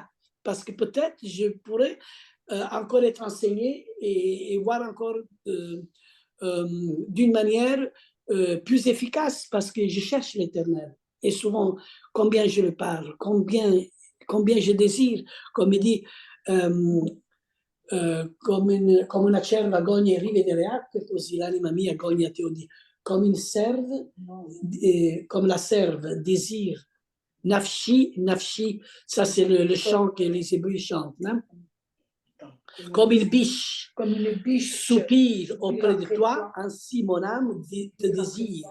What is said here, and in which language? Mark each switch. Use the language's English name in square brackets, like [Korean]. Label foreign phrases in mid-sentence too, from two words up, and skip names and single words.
[French] Parce que peut-être je pourrais encore être enseigné et voir encore d'une manière plus efficace parce que je cherche l'éternel. Et souvent, combien je le parle, combien je désire, comme il dit, [Italian] come una cerva gogna i rivi delle acque, così l'anima mia gogna te, Dio. [French] Comme une serve, comme la serve désire. [Hebrew] Nafshi, nafshi, [French] ça c'est le chant que les Hébreux chantent. Non? Comme une biche soupire auprès de toi, ainsi mon âme te désire.